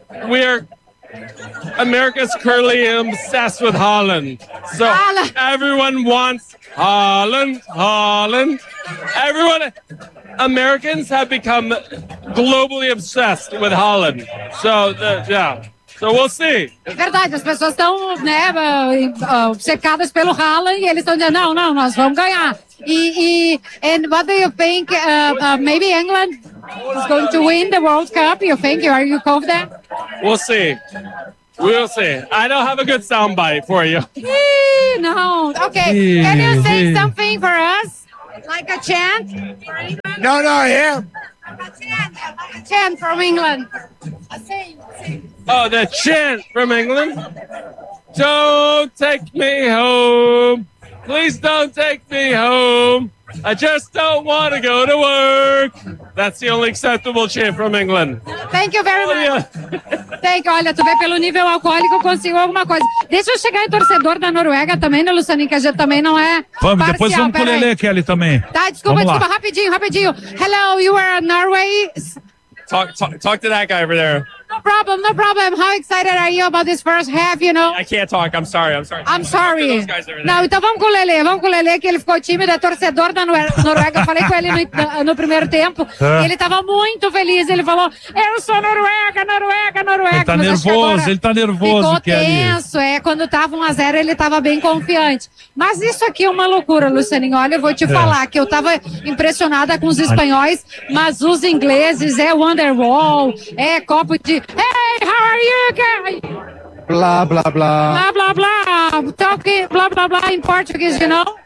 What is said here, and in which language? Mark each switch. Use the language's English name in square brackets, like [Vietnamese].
[English] We're America's currently obsessed with Haaland. So everyone wants Haaland, Haaland. Everyone, Americans have become globally obsessed with Haaland. So, yeah. So we'll see. [Portuguese] É verdade, as pessoas estão, né, obcecadas pelo Haaland e eles estão dizendo, não, não, nós vamos ganhar. [English] And what do you think, maybe England is going to win the World Cup? You think, are you confident? We'll see. We'll see. I don't have a good soundbite for you. No. Okay. Can you say something for us? Like a chant? No, no, I am. A chant from England. Oh, the chant from England? Don't take me home. Please don't take me home. I just don't want to go to work. That's the only acceptable chant from England. Thank you very much. Thank you. [Portuguese] Olha, tu vê pelo nível alcoólico, consigo alguma coisa. Deixa eu chegar em torcedor da Noruega também, né, Lucianinho? Que a gente também não é. Vamos, parcial. Depois vamos pro Lele Kelly também. Tá, desculpa, rapidinho. [English] Hello, you are in Norway. Talk to that guy over there. No problem. How excited are you about this first half, you know? I can't talk. I'm sorry. I'm sorry. Those guys over there. [Portuguese] Não, então vamos com o Lele. Vamos com o Lele, que ele ficou tímido, é torcedor da Noruega. Falei com ele no primeiro tempo. Ele tava muito feliz. Ele falou, eu sou Noruega. Ele tá nervoso. Ficou tenso. É, quando tava 1-0, ele tava bem confiante. Mas isso aqui é uma loucura, Lucianinho. Olha, eu vou te falar que eu tava impressionada com os espanhóis, mas os ingleses, é Wonderwall, é copo de... [English] Hey, how are you, guys? Blah, blah, blah. Blah, blah, blah. Talking blah, blah, blah in Portuguese, you know?